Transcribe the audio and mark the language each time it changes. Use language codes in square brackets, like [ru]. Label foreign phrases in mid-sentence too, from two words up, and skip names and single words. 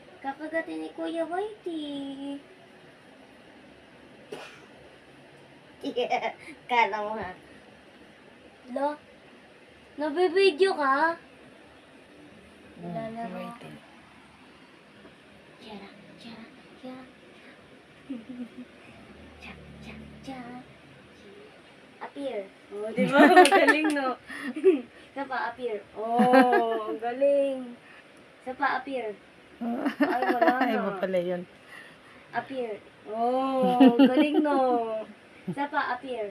[tl] Kakagatin ni Kuya Whitey. Kala mo ha. Lo, nabibideo ka? Lalaro. Waiting. Tiyara, tiyara, tiyara. Tiyara, tiyara, tiyara. Appear. Oh, di ba? Galing, no? Isa pa, appear. Oh, galing. Isa pa, appear. Ay, wala na. Ay, iba pala yun. Appear. Oh, galing, no? Isa pa, appear.